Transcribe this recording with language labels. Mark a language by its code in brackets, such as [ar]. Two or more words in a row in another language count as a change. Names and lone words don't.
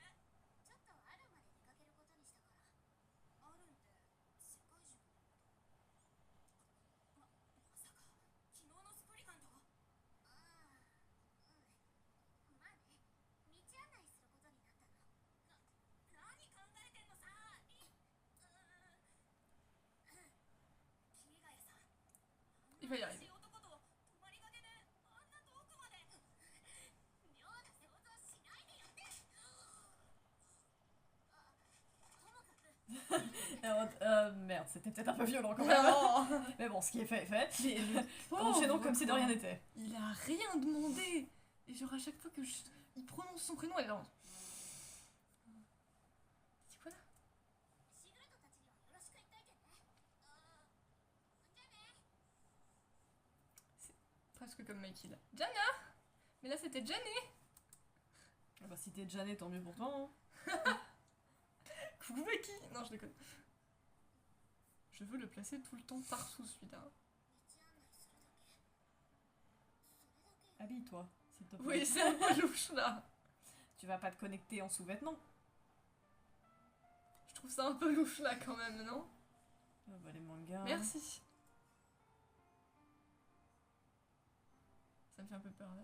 [ja] ちょっとあるまで出かけることにしたから。あるんって世界中のこと。まさか昨日のスプリガント？ああ、まあね、道案内することになったの。何考えてんのさ。桐ヶ谷さん。 [fr] Il va y arriver. [ja] 男と泊まりがけであんな遠くまで。妙な想像しないでよって。ともかく [fr] Merde, c'était peut-être un peu violent quand même. Vraiment. Mais bon, ce qui est fait est fait. Mais le Enchaînons pauvre, comme si de quoi. rien n'était. Il a rien demandé. Et genre à chaque fois que il prononce son prénom, elle est là. C'est quoi là? [ja] シグルトたちにはよろしく言っといてね。じゃあね。 [fr] Presque comme Mikey là. Jana. Mais là c'était Janet. Ah bah si t'es Janet, tant mieux pour toi. Hein. Coucou Becky. Non, je déconne. Je veux le placer tout le temps partout celui-là. [ja] 道案内するだけ。それだけよ。 [fr] Habille-toi, s'il te plaît. Oui, c'est un peu louche là. Tu vas pas te connecter en sous-vêtements. Je trouve ça un peu louche là quand même, non? Ah bah les mangas. Merci. Ça me fait un peu peur là.